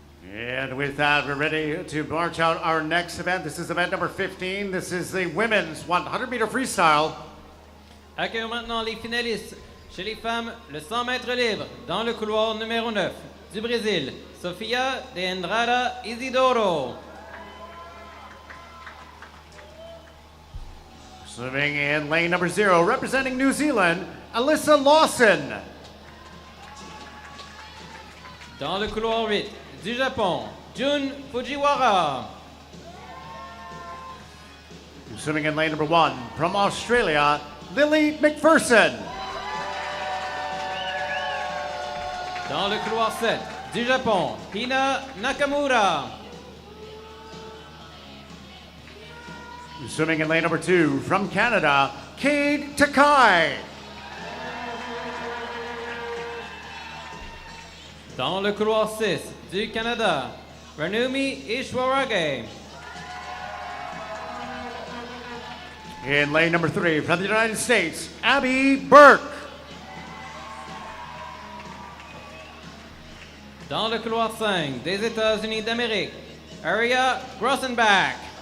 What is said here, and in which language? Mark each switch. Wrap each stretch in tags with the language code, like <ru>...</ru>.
<en>And with that, we're ready to march out our next event. This is event number 15. This is the women's 100-meter freestyle.</en> <fr>Accueillons maintenant les finalistes. Chez les femmes, le 100 mètres libre, dans le couloir numéro 9, du Brésil, Sofia de Andrada Isidoro.</fr> <en>Swimming in lane number 0, representing New Zealand, Alyssa Lawson.</en> <fr>Dans le couloir 8, du Japon, Jun Fujiwara.</fr> <en>Swimming in lane number 1, from Australia, Lily McPherson.</en> <fr>Dans le couloir 7, du Japon, Hina Nakamura.</fr> <en>Swimming in lane number 2, from Canada, Cade Takai.</en> <fr>Dans le couloir 6, du Canada, Ranumi Ishwarage.</fr> <en>In lane number 3, from the United States, Abby Burke.</en> <fr>Dans le couloir 5, des États-Unis d'Amérique, Aria Grossenbach.</fr>